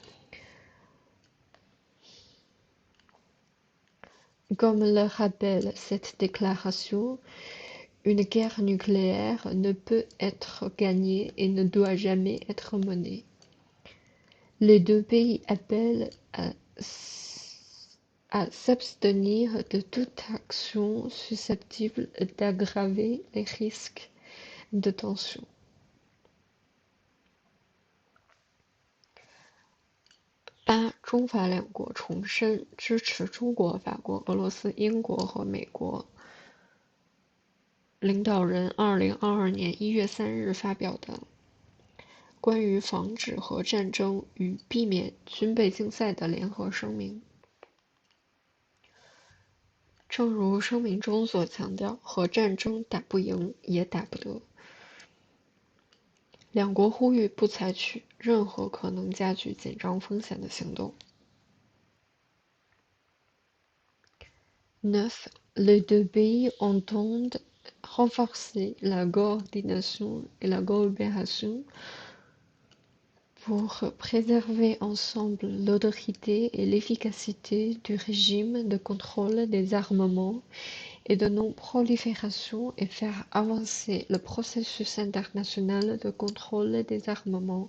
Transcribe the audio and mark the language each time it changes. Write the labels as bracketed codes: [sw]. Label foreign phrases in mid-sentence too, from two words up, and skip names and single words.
[fr] Comme le rappelle cette déclaration, une guerre nucléaire ne peut être gagnée et ne doit jamais être menée. Les deux pays appellent à s'abstenir de toute action susceptible d'aggraver les risques de tension. [zh] 八，中法两国重申支持中国、法国、俄罗斯、英国和美国领导人2022年1月3日发表的关于防止核战争与避免军备竞赛的联合声明。正如声明中所强调，核战争打不赢也打不得。两国呼吁不采取任何可能加剧紧张风险的行动。9. [fr] Les deux pays entendent renforcer la coordination et la coopération pour préserver ensemble l'autorité et l'efficacité du régime de contrôle des armements et de non-prolifération et faire avancer le processus international de contrôle des armements.